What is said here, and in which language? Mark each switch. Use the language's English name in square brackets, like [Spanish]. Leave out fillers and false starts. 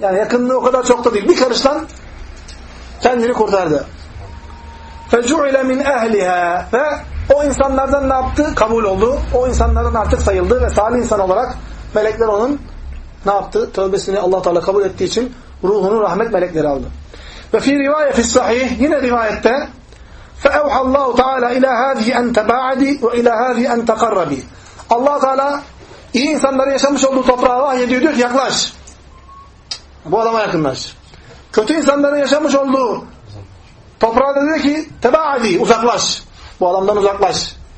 [Turkish] Yani yakınlığı o kadar çok da değil. Bir karıştan kendini kurtardı. [Arabic] فَجُعِلَ مِنْ اَهْلِهَا. [Turkish] Ve o insanlardan ne yaptı? Kabul oldu. O insanların artık sayıldı ve salih insan olarak melekler onun ne yaptı? Tövbesini Allah-u Teala kabul ettiği için ruhunu rahmet melekleri aldı. Ve fi rivaye fi sahih, yine rivayette [Arabic] فَاَوْحَ اللّٰهُ تَعَالَى اِلَى هَذِهِ اَنْ تَبَاعَدِي وَاِلَى هَذِهِ اَنْ تَقَرَّبِي. [Turkish] Allah Teala iyi insanları yaşamış olduğu toprağa vahyediyor, diyor ki yaklaş. Bu adama yakınlaş. Kötü insanların yaşamış olduğu toprağa da diyor ki tebaadi, uzaklaş. Bu adamdan uzaklaş.